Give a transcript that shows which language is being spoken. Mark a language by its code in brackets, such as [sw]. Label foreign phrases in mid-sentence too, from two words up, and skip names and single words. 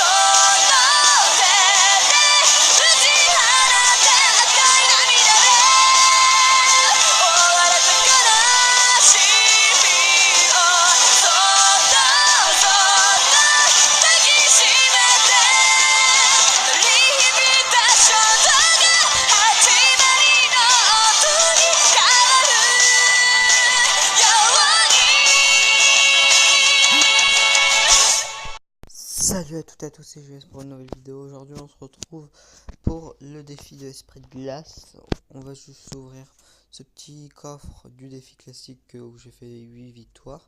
[ja] の手で打ち放て赤い涙で覆われた悲しみをそっとそっと抱きしめて鳴り響いた衝動が始まりの音に変わるように [fr] Salut à toutes et à tous, c'est JS pour une nouvelle vidéo. Aujourd'hui on se retrouve pour le défi de l'esprit de glace. On va juste ouvrir ce petit coffre du défi classique où j'ai fait 8 victoires.